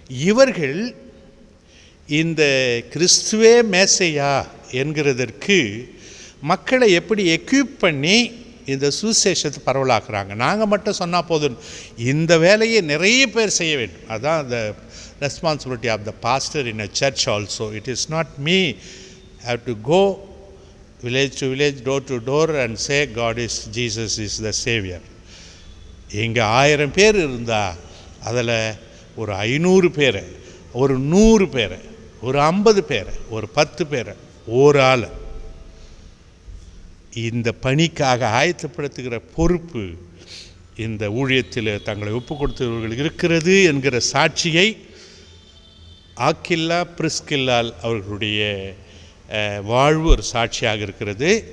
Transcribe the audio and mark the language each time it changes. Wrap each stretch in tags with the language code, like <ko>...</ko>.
<ta>இவர்கள் இந்த கிறிஸ்துவே மேசையா என்கிறதற்கு மக்களை எப்படி எக்யூப் பண்ணி இந்த சுசேஷத்தை பரவலாக்குறாங்க. நாங்கள் மட்டும் சொன்னால் போதும், இந்த வேலையை நிறைய பேர் செய்ய வேண்டும். அதுதான்</ta> <en>the responsibility of the pastor in a church also. It is not me have to go village to village, door to door and say Jesus is the Savior.</en> <ta>இங்கே 1000 பேர் இருந்தால் அதில் ஒரு 500 பேரை, ஒரு 100 பேரை, ஒரு 50 பேரை, ஒரு 10 பேரை, ஒரு ஆள் இந்த பணிக்காக ஆயத்தப்படுத்துகிற பொறுப்பு இந்த ஊழியத்தில் தங்களை ஒப்பு கொடுத்தவர்கள் இருக்கிறது என்கிற சாட்சியை ஆக்கில்லா பிரிஸ்கில்லால் அவர்களுடைய வாழ்வு ஒரு சாட்சியாக இருக்கிறது.</ta>